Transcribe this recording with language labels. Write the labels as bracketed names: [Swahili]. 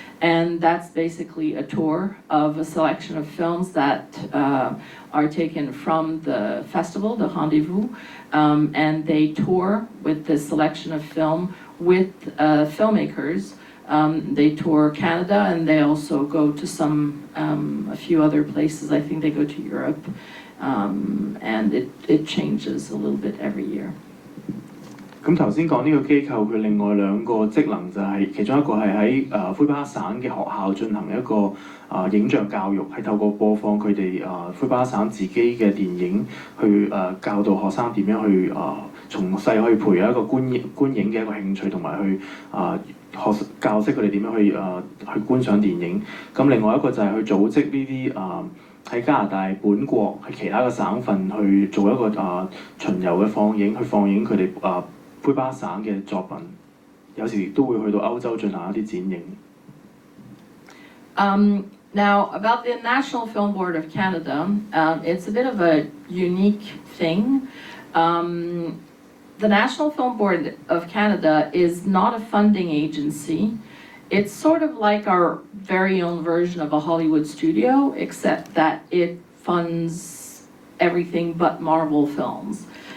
[English] And that's basically a tour of a selection of films that are taken from the festival, the Rendezvous, and they tour with this selection of film with filmmakers. They tour Canada and they also go to a few other places. I think they go to Europe, and it changes a little bit every year. [Cantonese] 咁頭先講呢個機構，佢另外兩個職能就係其中一個係喺魁北克省嘅學校進行一個影像教育，係透過播放佢哋魁北克省自己嘅電影，去教導學生點樣去從細去培養一個觀影嘅一個興趣，同埋去教識佢哋點樣去觀賞電影。咁另外一個就係去組織呢啲喺加拿大本國喺其他嘅省份去做一個巡遊嘅放映，去放映佢哋魁北克省嘅作品，有時都會去到歐洲進行一啲展映。 [English] Now, about the National Film Board of Canada, it's a bit of a unique thing. The National Film Board of Canada is not a funding agency. It's sort of like our very own version of a Hollywood studio, except that it funds everything but Marvel films.